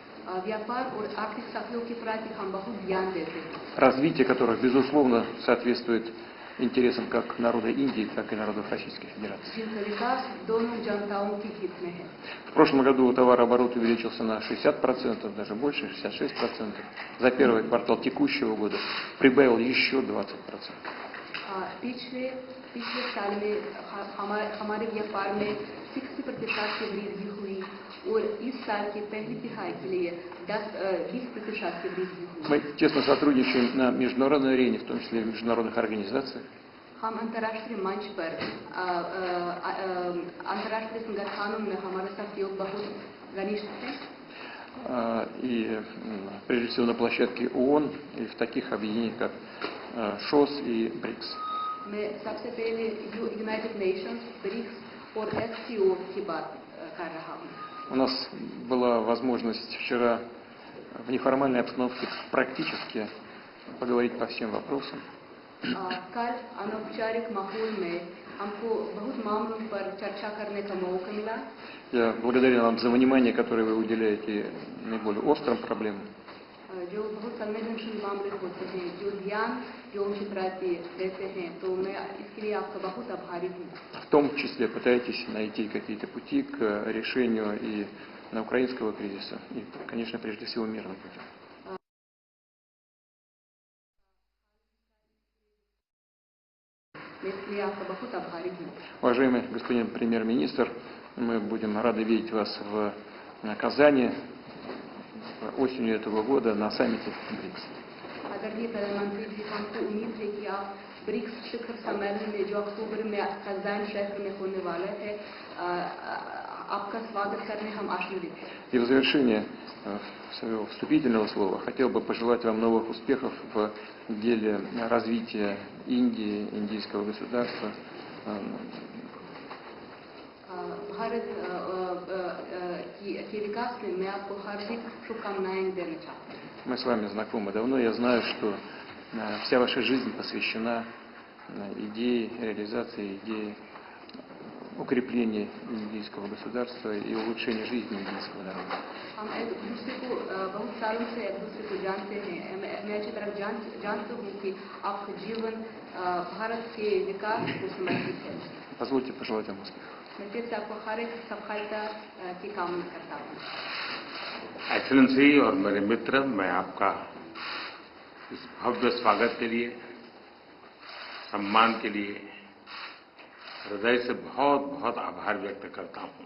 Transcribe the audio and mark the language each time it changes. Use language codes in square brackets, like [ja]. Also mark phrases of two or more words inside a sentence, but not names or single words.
[ru] Развитие которых, безусловно, соответствует интересам как народа Индии, так и народов Российской Федерации. В прошлом году товарооборот увеличился на 60%, даже больше, 66%. За первый квартал текущего года прибавил еще 20%. [hi] पिछले साल में हमारे व्यापार में 60% की वृद्धि हुई और इस साल के पहली तिमाही के लिए 20% की वृद्धि हुई. [ru] Мы тесно сотрудничаем на международной арене, в том числе и в международных организациях. [hi] हम अंतर्राष्ट्रीय मंच पर अंतर्राष्ट्रीय संगठनों में हमारा सहयोग बहुत घनिष्ठ है. [ru] И прежде всего на площадке ООН и в таких объединениях, как ШОС и БРИКС. [hi] मैं सबसे पहले [en] United Nations, [hi] BRICS और SCO की बात कर रहा हूँ. [ru] У нас была возможность вчера в неформальной обстановке практически поговорить по всем вопросам. [hi] कल अनौपचारिक माहौल में हमको बहुत मामलों पर चर्चा करने का मौका मिला. [ru] Я благодарен вам за внимание, которое вы уделяете наиболее острым проблемам. [hi] जो बहुत संवेदनशील मामले होते हैं, जो ध्यान जो उनके प्रति देते हैं, तो मैं इसके लिए आपका बहुत आभारी हूँ. [ru] В том числе пытаетесь найти какие-то пути к решению и на украинского кризиса, и, конечно, прежде всего мирным путем. Уважаемый господин премьер-министр, мы будем рады видеть вас в Казани осенью этого года на саммите БРИКС. [hi] आदरणीय प्रधानमंत्री जी, हमको उम्मीद है कि आप ब्रिक्स शिखर सम्मेलन में जो अक्टूबर में कज़ान शहर में होने वाला है, आपका स्वागत करने हम आशान्वित हैं. [ru] И в завершение своего вступительного слова хотел бы пожелать вам новых успехов в деле развития Индии, индийского государства. [hi] भारत के विकास में मैं आपको हार्दिक शुभकामनाएं देना चाहता हूँ. [ru] Мы с вами знакомы давно, я знаю, что вся ваша жизнь посвящена идее реализации, идее укрепления индийского государства и улучшения жизни индийского народа. [hi] हम एक दूसरे को बहुत सालों से एक दूसरे को जानते हैं. मैं अच्छी तरह जानता हूँ कि आपका जीवन भारत के विकास को समर्पित है. [ru] Позвольте пожелать вам успехов. [hi] मैं फिर से आपको हर एक सफलता की कामना करता हूँ. एक्सेलेंसी और मेरे मित्र, मैं आपका इस भव्य स्वागत के लिए, सम्मान के लिए हृदय से बहुत बहुत आभार व्यक्त करता हूं.